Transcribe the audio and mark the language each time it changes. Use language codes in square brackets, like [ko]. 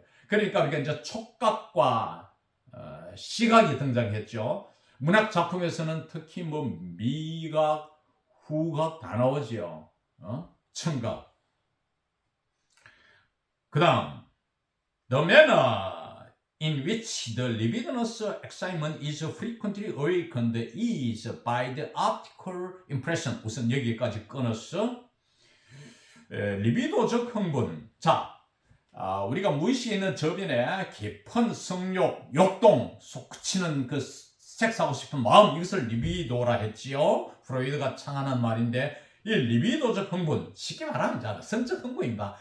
[ko] 그러니까 우리가 이제 촉각과 시각이 등장했죠. 문학 작품에서는 특히 뭐 미각, 후각 다 나오지요. 청각. 그 다음 [en] The manner in which the libidinous excitement is frequently awakened is by the optical impression. [ko] 우선 여기까지 끊었어. 리비도적 흥분. 자, 우리가 무의식에 있는 저변에 깊은 성욕, 욕동, 솟구치는 그 섹스하고 싶은 마음, 이것을 리비도라 했지요. 프로이드가 창안한 말인데 이 리비도적 흥분, 쉽게 말하면 성적 흥분입니다.